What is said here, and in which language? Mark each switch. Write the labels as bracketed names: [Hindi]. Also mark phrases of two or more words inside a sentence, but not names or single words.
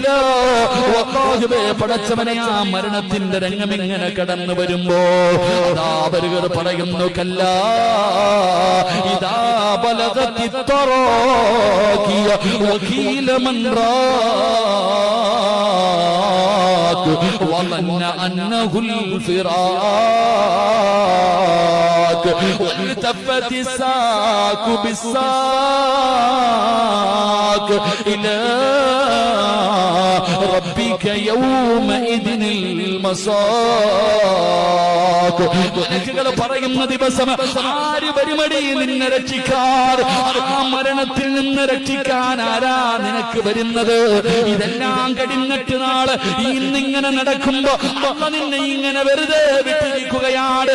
[Malayalam] പടച്ചവനെ ആ മരണത്തിന്റെ രംഗമിങ്ങനെ കടന്നു വരുമ്പോ അവരുകൾ പറയുന്നു, [Arabic] كلا إذا بلغت التراقي وقيل من راق وظن أنه الفراق. والتفت الساق بالساق إلى ربك يومئذ المساق. [Malayalam] മലക്കുകൾ പറയുന്ന ദിവസം ആര് വരുമടി നിന്നെ രക്ഷിക്കാൻ? ആ മരണത്തിൽ നിന്ന് രക്ഷിക്കാൻ ആരാ നിനക്ക് വരുന്നത്? ഇതെല്ലാം കഴിഞ്ഞിട്ട് നാളെ ഇന്നിങ്ങനെ നടക്കുമ്പോ അമ്മ നിന്നെ ഇങ്ങനെ വെറുതെ വിട്ടിരിക്കുകയാണ്.